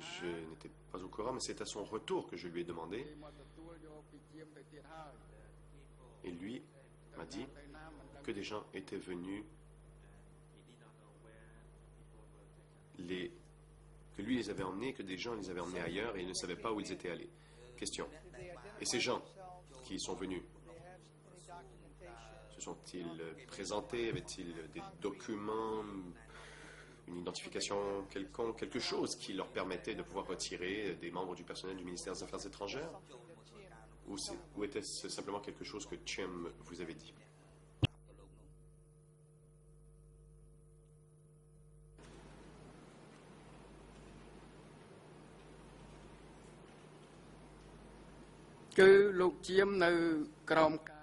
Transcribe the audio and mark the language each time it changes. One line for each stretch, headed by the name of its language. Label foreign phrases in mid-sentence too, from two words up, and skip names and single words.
French: je n'étais pas au courant, mais c'est à son retour que je lui ai demandé.
Khmer: គេមកទទួលយកពីជាមទៅទៀតហើយ
French: Et lui m'a dit
Khmer: ទៅណាមិនដឹង
French: que des gens étaient venus, que lui les avait emmenés, que des gens les avaient emmenés ailleurs et il ne savait pas où ils étaient allés. Question.
English: did they identify
French: Et ces gens
English: themselves?
French: qui sont venus,
English: Did they have any documentation
French: se sont-ils présentés? Avaient-ils des documents, une identification quelconque, quelque chose qui leur permettait de pouvoir retirer des membres du personnel du ministère des Affaires étrangères? Ou était-ce simplement quelque chose que Chim vous avait dit?
Khmer: " គឺលោកជាមនៅក្រោមការ